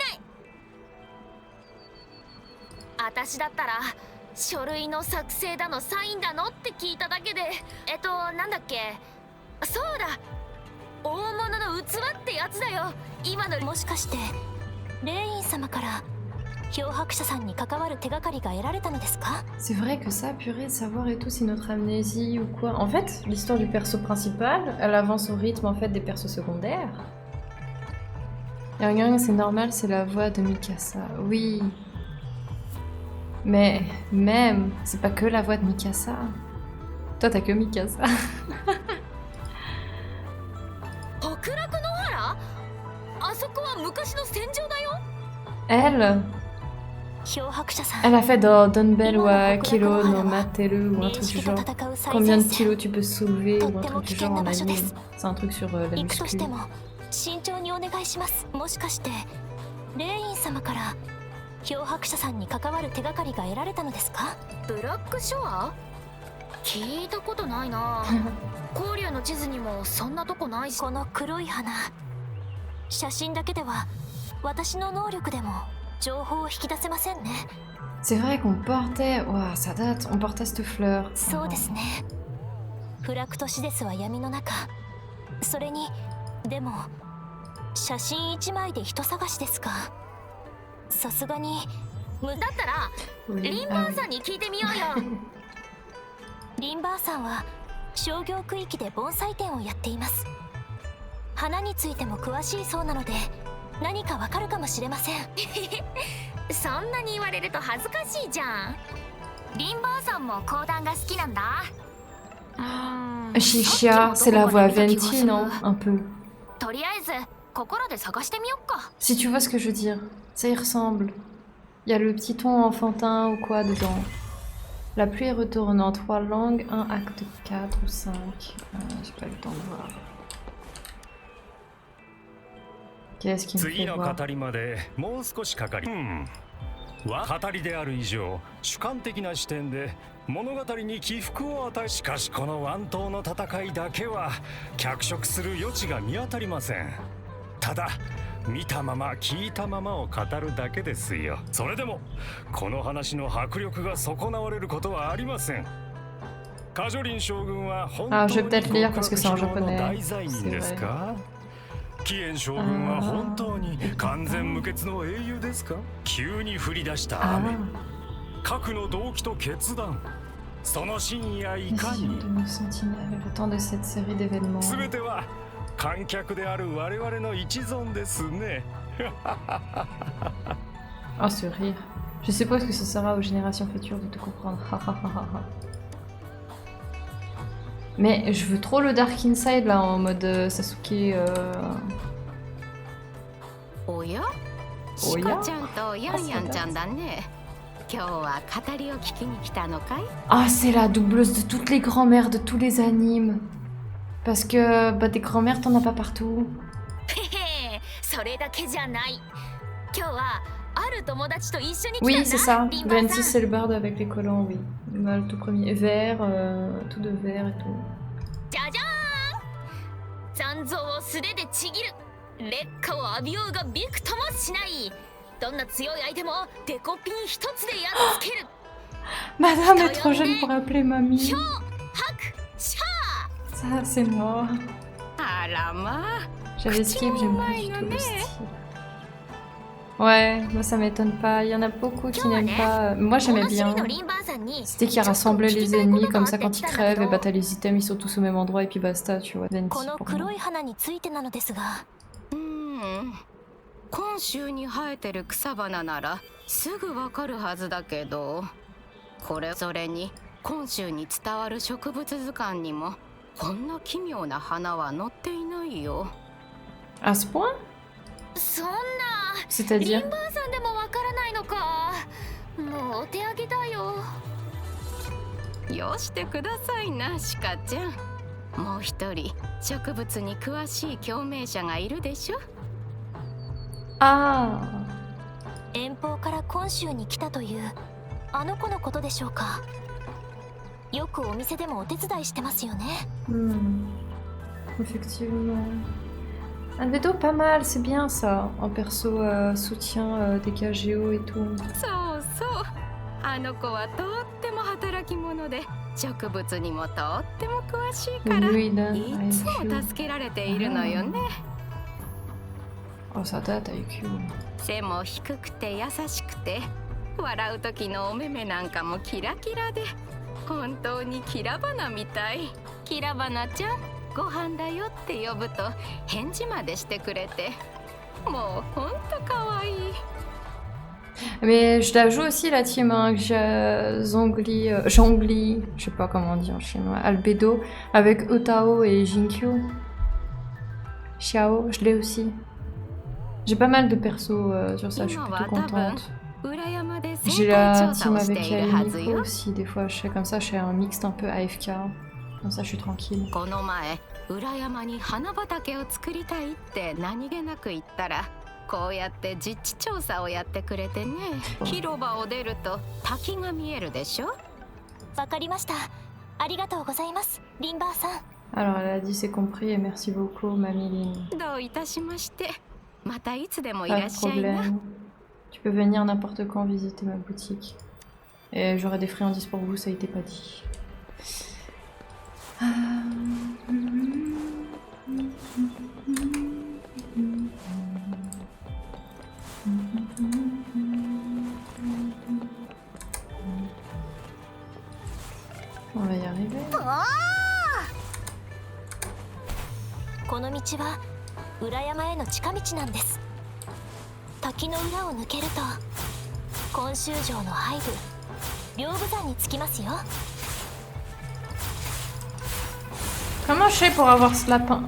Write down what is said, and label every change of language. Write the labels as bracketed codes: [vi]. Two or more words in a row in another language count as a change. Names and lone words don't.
[ja] 私だったら書類の作成だのサインだのって聞いただけでなんだっけ、そうだ、大物の器ってやつだよ。今のもしかして霊院様から漂白者さんに関わる手がかりが得られたのですか？ [fr] C'est vrai que ça, purée, de savoir et tout, c'est notre amnésie ou quoi. En fait, l'histoire du perso principal, elle avance au rythme en fait des persos secondaires. Et regarde, c'est normal, c'est la voix de Mikasa. Oui. Mais même, c'est pas que la voix de Mikasa. Toi, t'as que Mikasa. [ja] 極楽の原？あそこは昔の戦場だよ。 [fr] Elle, [ja] 漂白者さん。 [fr] elle a fait dans Dumbbell ou à Kilo no Materu ou un truc du genre. Combien de kilos tu peux soulever ou un truc du genre en anime. C'est un truc sur la [ja] 行くとして [fr] muscu. [ja] も慎重にお願いします。もしかして霊院様から漂白者さんに関わる手がかりが得られたのですか？ブラックショア？聞いたことないな。光竜の地図にもそんなとこないし。この黒い花、写真だけでは私の能力でも情報を引き出せませんね。 [fr] C'est vrai qu'on portait... Ouah, ça date, on portait cette fleur. [ja] そうですね。フラクトシデスは闇の中。それに、でも写真1枚で人探しですか。さすがにだったら [fr] Oui. [ja] リンバーさんに聞いてみようよ。リンバーさんは商業区域で盆栽店をやっています。花についても詳しいそうなので何かわかるかもしれません。そんなに言われると恥ずかしいじゃん。リンバーさんも講談が好きなんだ。 [fr] Shisha, c'est la voix Venti, non? Un peu. [ja] とりあえず心で探してみよっか。 [fr] Si tu vois ce que je veux dire, ça y ressemble. Il y a le petit ton enfantin ou quoi dedans. La pluie retourne en 3 langues, 1 acte 4 ou 5. J'ai pas eu le temps de voir. Qu'est-ce qui me fait [ja] 次の [fr] voir? [ja] 語りまでもう少しかかり、語りである以上主観的な視点で物語に起伏を与え、しかしこのワン島の戦いだけは脚色する余地が見当たりません。ただ見たまま聞いたままを語るだけですよ。それでもこの話の迫力が損なわれることはありません。カジョリン将軍は本当 [fr] Ah, [ja] に [fr] je vais peut-être lire parce que c'est en [ja] 極楽非道の [fr] japonais. [ja] 大罪人ですか？キエン将軍は本当に完全無欠の英雄ですか？急に降り出した雨、核の動機と決断、その真意やいかに。 [fr] de nos sentinelles, le temps de cette série d'événements. [ja] 全ては観客である我々の一存ですね。 [fr] Oh, ce rire. Je suppose que ce sera aux générations futures de te comprendre. Mais je veux trop le [en] Dark Inside [fr] là en mode Sasuke. [ja] おや？おや？シカちゃんとヤンヤンちゃんだね。今日は語りを聞きに来たのかい？ [fr] Ah, c'est la doubleuse de toutes les grand-mères de tous les animes. Parce que bah, des grand-mères, t'en as pas partout. [ja] へへ、それだけじゃない。今日はある友達と一緒に来たんだ。 [fr] Oui, c'est ça. [ja] リンバー [fr] Venti, [ja] さ [fr] c'est le barde avec les collants, oui. Bah, le tout premier. Vert, tout de vert et tout. [ja] ん、じゃじゃーん。残像を素手でちぎる。劣化を浴びようがびくともしない。どんな強い相手もデコピン一つでやっつける。 [fr] Madame est trop jeune pour appeler mamie. [ja] ひょう、はく、しゃ [fr] Ça, c'est moi. [ja] あらまあ。 [fr] J'avais skip, j'aime pas du tout le style. Ouais, moi ça m'étonne pas. Il y en a beaucoup qui n'aiment pas. Moi ー。 j'aimais bien. [ja] 物知りのリンバーさんに [fr] C'était qui rassemblait les ennemis comme ça quand ils crèvent et bah t'as les items ils sont tous au même endroit et puis basta tu vois. Venti [ja] この [fr] pour [ja] 黒 [fr] moi. [ja] い花についてなのですが、今週に生えてる草花ならすぐわかるはずだけど、これそれに今週に伝わる植物図鑑にもこんな奇妙な花は載っていないよ。 [fr] À ce point? [ja] そんな。 [fr] C'est-à-dire? [ja] リンバーさんでもわからないのか。もうお手上げだよ。よしてくださいな、シカちゃん。もう一人植物に詳しい共鳴者がいるでしょ。 Ah! 遠方から今週に来たというあの子のことでしょうか。よくお店でもお手伝いしてますよね。 [fr] Effectivement. Albedo, pas mal, c'est bien ça. En perso, soutien des KGO et tout. [ja] そうそう。あの子はとっても働き者で植物にもとっても詳しいから [fr] Oui, là, [ja] いつも [fr] IQ. [ja] 助けられているのよね。 [fr] Oh, ça date IQ. [ja] 背も低くて優しくて笑う時のお目目なんかもキラキラで本当にキラバナみたい。キラバナちゃんご飯だよって呼ぶと返事までしてくれてもうほんとかわいい。 [fr] Mais je la joue aussi la team hein, Zhongli, Zhongli, je sais pas comment on dit en chinois, Albedo, avec Otao et Jinkyu. Xiao, je l'ai aussi. J'ai pas mal de persos sur ça, je suis plutôt contente. [ja] 裏山で先 [fr] J'ai [ja] 行 [fr] la [ja] 調査 [fr] team [ja] をして [fr] avec [ja] いるはず [fr] Nico [ja] よ。 [fr] aussi, des fois je fais comme ça, je fais un mixte un peu AFK. Comme ça je suis tranquille. [ja] この前裏山に花畑を作りたいって何気なく言ったらこうやって実地調査をやってくれてね。広場を出ると滝が見えるでしょ。わかりました。ありがとうございます、リンバーさん。 [fr] Alors elle a dit c'est compris et merci beaucoup, Mamie Lynn. [ja] どういたしまして。またいつでもい [fr] Pas [ja] ら [fr] de [ja] っしゃいな。 [fr] problème. Tu peux venir n'importe quand visiter ma boutique. Et j'aurai des friandises pour vous, ça a été pas dit. On va y arriver. [ja] この道は裏山への近道なんです。滝の裏を抜けると今週城の背部屏風山に着きますよ。 [fr] Comment je fais pour avoir ce lapin?